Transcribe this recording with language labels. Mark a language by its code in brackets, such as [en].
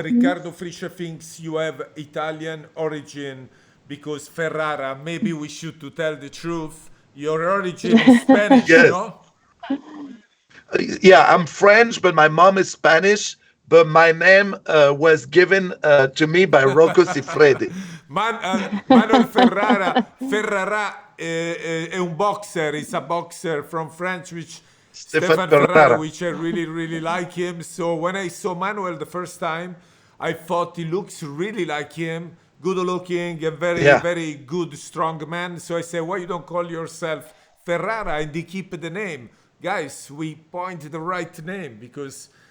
[en] Riccardo Friscia thinks you have Italian origin because Ferrara. Maybe we should to tell the truth. Your origin is Spanish, Yes. no? Yeah, I'm French, but my mom is Spanish. But my name was given to me by Rocco Siffredi. [it] Manuel Ferrara è un boxer. [en] He's a boxer from French, which Stefan Stefan Ferrara, Ferrara. which I really like him. So when I saw Manuel the first time, I thought he looks really like him, good looking, and Yeah. very good, strong man. So I said, why you don't call yourself Ferrara and they keep the name? Guys, we point the right name because